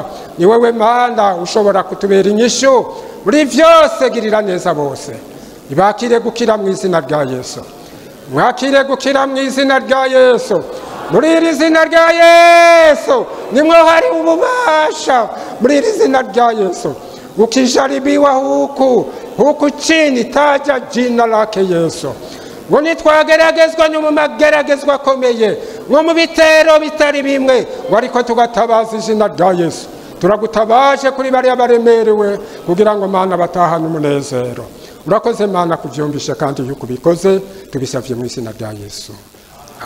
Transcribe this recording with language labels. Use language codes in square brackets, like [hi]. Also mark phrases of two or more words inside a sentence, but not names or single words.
[rn] Ni wewe Mana ushobora kutubera inyishu muri vyose. Girira neza bose, ibakire gukira mu izina rya Yesu. mwakire gukira mu izina rya Yesu. Muri iri zina rya Yesu nimwo hari ububasha, muri iri zina rya Yesu. [sw] Ukijaribiwa huku chini, taja jina lake Yesu. [rn] Ngo nitwageragezwa no mu mageragezwa akomeye, ngo mu bitero bitari bimwe, ngo ariko tugatabaza izina rya Yesu. Turagutabaje kuri bariya baremerewe kugira ngo Mana batahane umunezero. Urakoze Mana kuvyumvisha kandi yuko bikoze, tubisavye mu izina rya Yesu.